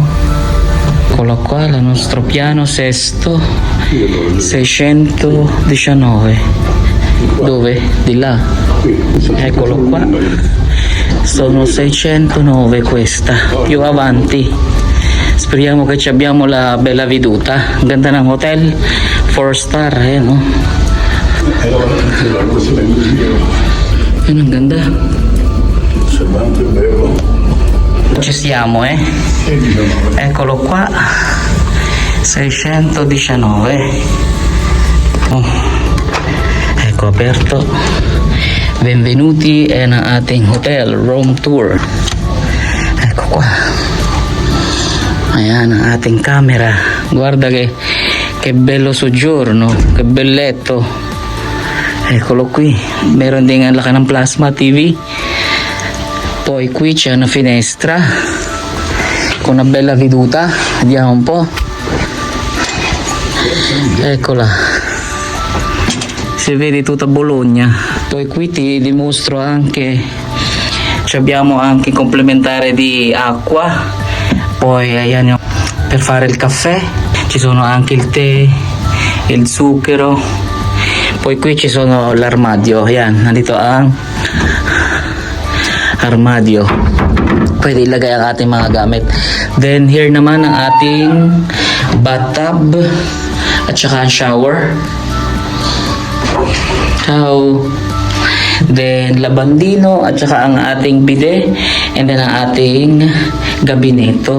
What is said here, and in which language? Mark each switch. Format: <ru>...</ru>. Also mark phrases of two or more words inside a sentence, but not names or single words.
<it>Eccolo qua, il nostro piano sesto 619. Dove? Di là. Eccolo qua. Sono 609 questa. Più avanti. Speriamo che ci abbiamo la bella veduta.</it> <tl>Ang ganda ng hotel, 4 star, no? Ang ganda.</tl> <it>Ci siamo, Eccolo qua. 619. Ecco, aperto.</it> <tl>Benvenuti and ang ating</tl> <en>hotel room tour.</en> <it>Ecco qua.</it> <tl>Ayan ang ating camera.</tl> <it>Guarda che bello soggiorno, che belletto. Eccolo qui.</it> <tl>Meron din ang laki ng plasma TV.</tl> <it>Poi qui c'è una finestra con una bella veduta. Vediamo un po'. Eccola. Si vede tutta Bologna. Poi qui ti dimostro anche, abbiamo anche complementare di acqua. Poi</it> <tl>ayan yung</tl> <it>per fare il caffè. Ci sono anche il tè, il zucchero. Poi qui ci sono l'armadio.</it> <tl>Ayan, nandito ang armadio. Pwede ilagay ang ating mga gamit.</tl> <en>Then here</en> <tl>naman ang ating bathtub at saka ang shower.</tl> <it>Ciao.</it> <tl>Then labandino at saka ang ating bidet,</tl> <en>and then</en> <tl>ang ating gabineto.</tl>